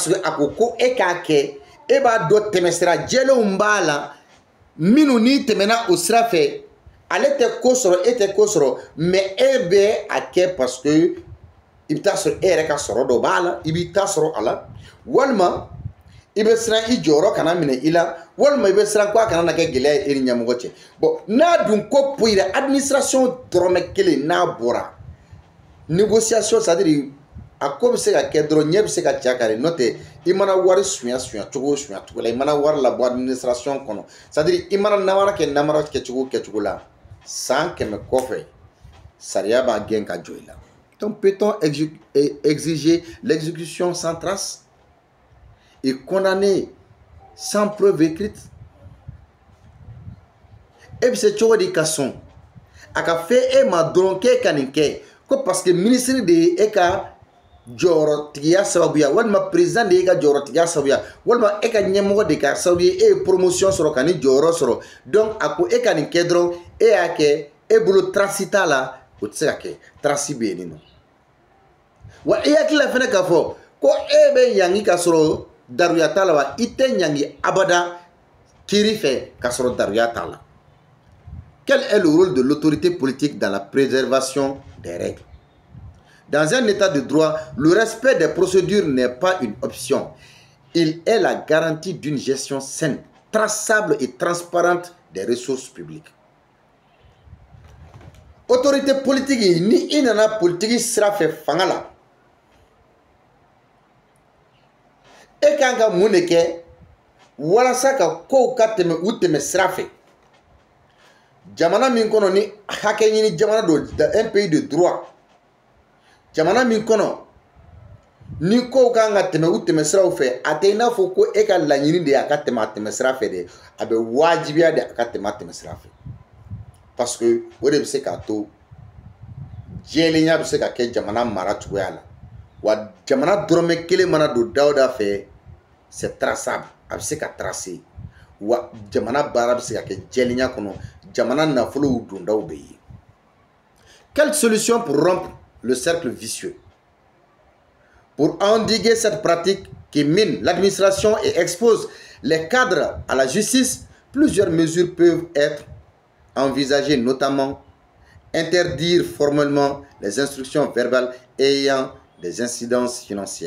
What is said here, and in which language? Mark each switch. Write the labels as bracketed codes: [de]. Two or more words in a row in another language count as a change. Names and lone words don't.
[bm] que a ko ko e k'a kɛ e b'a dɔn tɛmɛsira jɛlenw b'a la minnu n'i tɛmɛna o sira fɛ ale tɛ ko sɔrɔ e tɛ ko sɔrɔ mais e bɛ a kɛ [fr] parce que [bm] i bɛ taa sɔrɔ e yɛrɛ ka sɔrɔ dɔ b'a la i b'i ta sɔrɔ a la walima i bɛ siran i jɔyɔrɔ kana minɛ i la walima i bɛ siran ko a kana na kɛ gɛlɛya ye e ni ɲɛmɔgɔ cɛ. Bon n'a dun ko poyira administration dɔrɔmɛ kelen n'a bɔra négociation [fr] c'est à dire [bm] a ko bɛ se ka kɛ dɔrɔn ɲɛ bɛ se ka ca kari n'o tɛ i mana wari suɲa cogo o suɲa cogo la i mana wari labɔ administration kɔnɔ [fr] c'est à dire [bm] i mana namara kɛ namara kɛcogo la san 100 kɔfɛ sariya b'a gɛn ka jɔ i la. [fr] Donc peut-on exiger l'exécution sans trace et condamner sans preuve écrite? [bm] E bɛ se cogo di ka sɔn a ka fɛ e ma dɔrɔn k'e ka nin kɛ ko [fr] parce que [bm] ministre de ye e ka jɔyɔrɔtigiya sababuya walima président de ye ka jɔyɔrɔtigiya sababuya walima e ka ɲɛmɔgɔ de ka sababu ye e ye promotion sɔrɔ ka ni jɔyɔrɔ sɔrɔ donc a ko e ka nin kɛ dɔrɔn e y'a kɛ e bolo trace t'a la o tɛ se ka kɛ trace bɛ yen nɔ. Wa i hakili la fɛnɛ k'a fɔ ko e bɛ ɲangi ka sɔrɔ daruya t'a la wa i tɛ ɲangi abada kiiri fɛ ka sɔrɔ daruya t'a la. [fr] Quel est le rôle de l'autorité politique dans la préservation des règles? Dans un état de droit, le respect des procédures n'est pas une option. Il est la garantie d'une gestion saine, traçable et transparente des ressources publiques. Autorité politique [bm] ni i nana politique sira fɛ fanga la e kan ka mun de kɛ walasa ka kow ka tɛmɛ u tɛmɛ sira fɛ jamana min kɔnɔ ni hakɛ ɲini jamana do [fr] un pays de droit [bm] jamana min kɔnɔ ni kow kan ka tɛmɛ u tɛmɛ siraw fɛ a tɛ i n'a fɔ ko e ka laɲini de a ka tɛmɛ a tɛmɛ sira fɛ de a bɛ wajibiya de a ka tɛmɛ a tɛmɛ sira fɛ [fr] parce que [bm] o de bɛ se k'a to jɛlenya bɛ se ka kɛ jamana mara cogoya la wa jamana dɔrɔmɛ kelen mana don dawuda fɛ [fr] c'est traçable [bm] a bɛ se ka tracer wa jamana baara bɛ se ka kɛ jɛlenya kɔnɔ jamana nafolow dondaw bɛ yen. [fr] Quelle solution pour rompre le cercle vicieux? Pour endiguer cette pratique qui mine l'administration et expose les cadres à la justice, plusieurs mesures peuvent être envisagées, notamment interdire formellement les instructions verbales ayant des incidences financières.